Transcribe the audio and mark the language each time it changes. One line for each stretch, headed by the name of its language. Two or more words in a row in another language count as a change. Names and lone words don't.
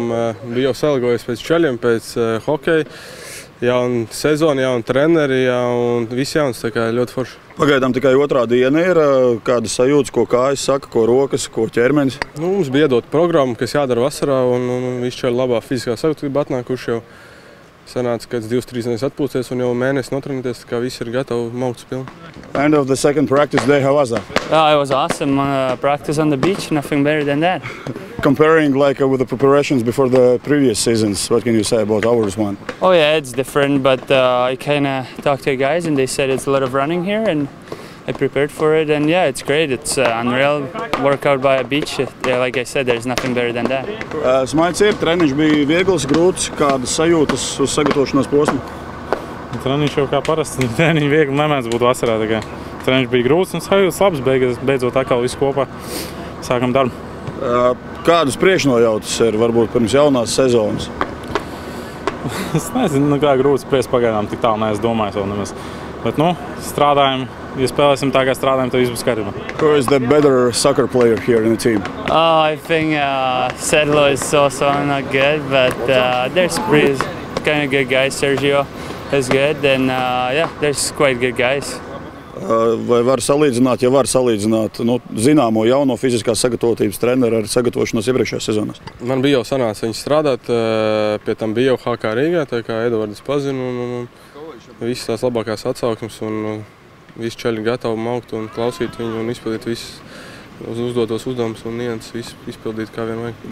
Latvian: Bija jau salgojies pēc čaļiem, pēc hokeja. Jauna sezona, jauna treneri, un viss jauns, tā kā ļoti forši. Pagaidām tikai otrā diena ir. Kādas sajūtas, ko kājas saka, ko rokas, ko ķermenis? Mums bija iedota programma, kas jādara vasarā, un visi čaļi labā fiziskā sagatavība atnākuši jau. Sanāca, ka 2-3 dienas atpūsties un jau mēnesi notrenēties, tā kā visi ir gatavi maukt pilni.
English: End of the second practice day, how was that? It was awesome. Practice on the beach, nothing better than that. Comparing with the preparations before the previous seasons, what can you say about ours one? Oh yeah, it's different, but I kind of talked to the guys and they said it's a lot of running here and I prepared for it and yeah, it's great. It's unreal workout by a beach. Like I said, there's nothing better than that.
Latvian: Smaids ir, treniņš bija viegls, grūts, kādas sajūtas uz sagatavošanās posmu? Treniņš jau kā parasti, treniņš viegli nemēdz būt vasarā. Treniņš bija grūts un sajūtas labs, beidzot atkal visu kopā sākam darbu. Kādas priekšnojautas ir varbūt pirms jaunās sezonas? Es nezinu, kā grūti spriest pagaidām, tik tālu neesmu domājis vēl nemaz. Bet, strādājam, ja spēlēsim tā, kā strādājam, tad viss būs kārtībā.
English: Who is the better soccer player here in the team? I think Sedlo is also not good, but there's kind of good guys. Sergio is good, and yeah, there's quite good guys.
Latvian: Vai var salīdzināt, ja var salīdzināt zināmo jauno fiziskās sagatavotības treneru ar sagatavošanos iepriekšējās sezonās? Man bija jau sanāca viņus strādāt, pie tam bija jau HK Rīgā, tā kā Edvards pazina un visas tās labākās atsauksmes un visi čaļi gatavi maukt un klausīt viņu un izpildīt visus uzdotos uzdevumus un nianses visu izpildīt kā vien vajag.